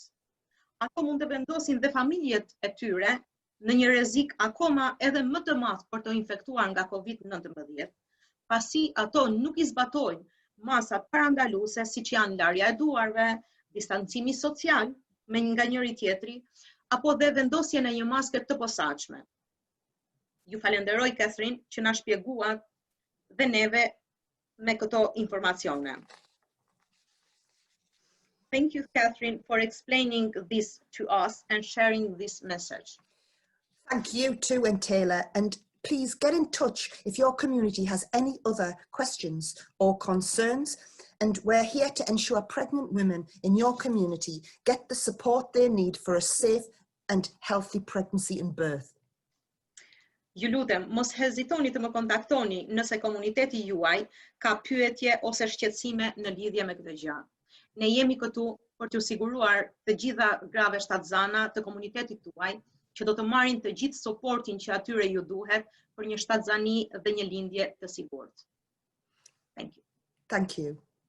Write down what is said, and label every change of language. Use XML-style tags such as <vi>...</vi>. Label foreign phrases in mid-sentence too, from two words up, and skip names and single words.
<sq>Ato mund të vendosin dhe familjet e tyre në një rrezik akoma edhe më të madh për të infektuar nga COVID-19, pasi ato nuk i zbatojnë masat parandaluese siç janë larja e duarve, distancimi social nga njëri tjetri, apo dhe vendosjen e një maske të posaçme. Ju falenderoj Catherine që na shpjeguat dhe neve me këto informacione.</sq> <en>Thank you, Catherine, for explaining this to us and sharing this message. Thank you too, Taylor, and please get in touch if your community has any other questions or concerns, and we're here to ensure pregnant women in your community get the support they need for a safe and healthy pregnancy and birth.</en> <sq>Ju lutem, mos hezitoni të më kontaktoni nëse komuniteti juaj ka pyetje ose shqetësime në lidhje me këtë gjë. Ne jemi këtu për t'ju siguruar të gjitha grave shtatzana të komunitetit tuaj që do të marrin të gjithë suportin që atyre ju duhet për një shtatzani dhe një lindje të sigurt.</sq> <en>Thank you. Thank you.</en>